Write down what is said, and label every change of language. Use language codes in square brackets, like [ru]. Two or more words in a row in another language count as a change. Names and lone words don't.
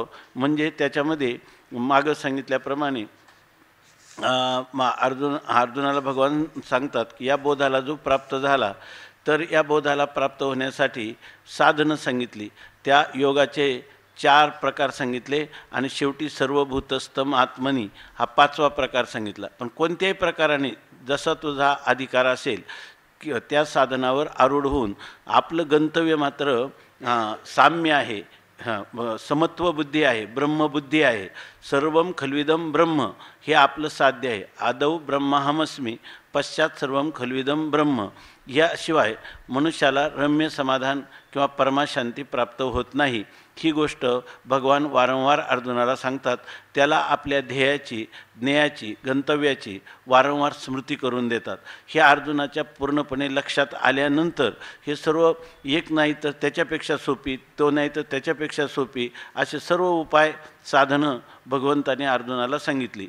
[mr] म्हणजे त्याच्यामध्ये मागं सांगितल्याप्रमाणे अर्जुनाला भगवान सांगतात की या बोधाला जो प्राप्त झाला, तर या बोधाला प्राप्त होण्यासाठी साधनं सांगितली, त्या योगाचे 4 प्रकार सांगितले, आणि शेवटी [sa] सर्वभूतस्थम आत्मनी [mr] हा 5वा प्रकार सांगितला। पण कोणत्याही प्रकाराने जसा तुझा अधिकार असेल की त्या साधनावर आरूढ होऊन आपलं गंतव्य मात्र साम्य आहे, समत्व बुद्धी आहे, ब्रह्मबुद्धी आहे। [sa] सर्वम खल्विदम ब्रह्म [mr] हे आपलं साध्य आहे। [sa] आदौ ब्रह्माहमस्मी पश्चात सर्वम खल्विदम ब्रह्म, [mr] याशिवाय मनुष्याला रम्य समाधान किंवा परमाशांती प्राप्त होत नाही। ही गोष्ट भगवान वारंवार अर्जुनाला सांगतात, त्याला आपल्या ध्येयाची, ज्ञेयाची, गंतव्याची वारंवार स्मृती करून देतात। हे अर्जुनाच्या पूर्णपणे लक्षात आल्यानंतर हे सर्व एक नाही तर त्याच्यापेक्षा सोपी, तो नाही तर त्याच्यापेक्षा सोपी असे सर्व उपाय साधनं भगवंताने अर्जुनाला सांगितली।